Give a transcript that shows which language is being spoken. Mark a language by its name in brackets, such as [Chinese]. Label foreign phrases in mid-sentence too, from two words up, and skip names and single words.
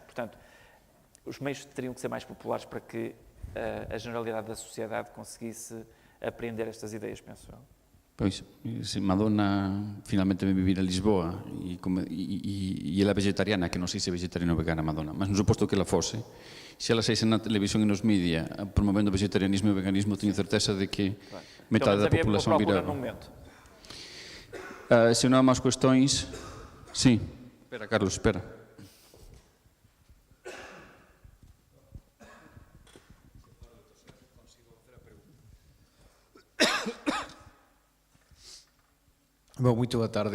[Portuguese] Portanto, os meios teriam que ser mais populares para que a generalidade da sociedade conseguisse apreender estas ideias, penso eu. [Galician] Pois, se Madonna finalmente vem vivir a Lisboa e ela é vegetariana, que non sei se é vegetariana ou vegana Madonna, mas no suposto que ela fose, se ela saíse na televisión e nos media promovendo o vegetarianismo e o veganismo, teño certeza de que metade da populación viraba. Se non há máis cuestións... Sí, espera, Carlos, espera. [Portuguese] Bom, muito boa tarde.